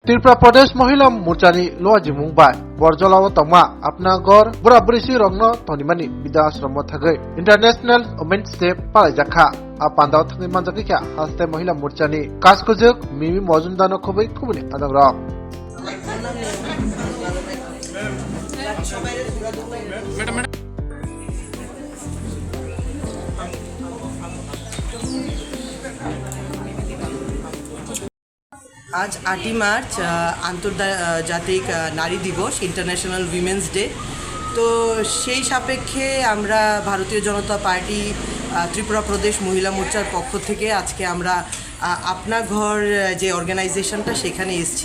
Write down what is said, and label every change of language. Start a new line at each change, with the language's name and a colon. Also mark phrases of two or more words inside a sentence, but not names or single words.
Kok Borok: त्रिपुरा प्रदेश महिला मुर्चानी लोहाजी मुंबाई बरजलाव तमा अपना घर बुराबुरिसिरंगनो धनिमानी विद्याश्रम थगै
English: International Women's Day
Kok Borok: पालायजाखा आपान्दाव थगै मानजाखैखा हास्ते महिला मुर्चानी कासकुजुक मिमी मजुमदानो खबै खुबुनि आदंरक
Bangla: আজ 8 মার্চ আন্তর্জাতিক নারী দিবস
English: International Women's Day.
Bangla: তো সেই সাপেক্ষে আমরা ভারতীয় জনতা পার্টি ত্রিপুরা প্রদেশ মহিলা মোর্চার পক্ষ থেকে আজকে আমরা আপনা ঘর যে অর্গানাইজেশনটা সেখানে এসেছি।